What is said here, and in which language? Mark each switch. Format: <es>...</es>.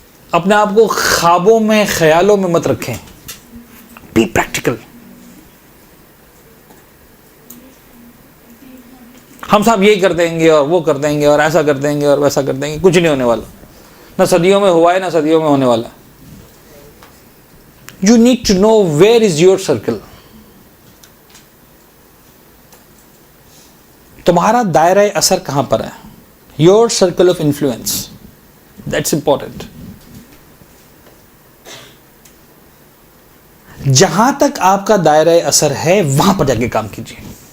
<ur>اپنے آپ کو خوابوں میں، خیالوں میں مت رکھیں.</ur> <en>Be practical.</en> <ur>ہم صاحب یہی کر دیں گے اور وہ کر دیں گے اور ایسا کر دیں گے اور ویسا کر دیں گے. کچھ نہیں ہونے والا. نہ صدیوں میں ہوا ہے، نہ صدیوں میں ہونے والا.</ur> <en>You need to know where is your circle.</en> <ur>تمہارا دائرہ اثر کہاں پر ہے؟</ur> <en>Your circle of influence. That's important.</en> <ur>جہاں تک آپ کا دائرہ اثر ہے وہاں پر جا کے کام کیجیے.</ur>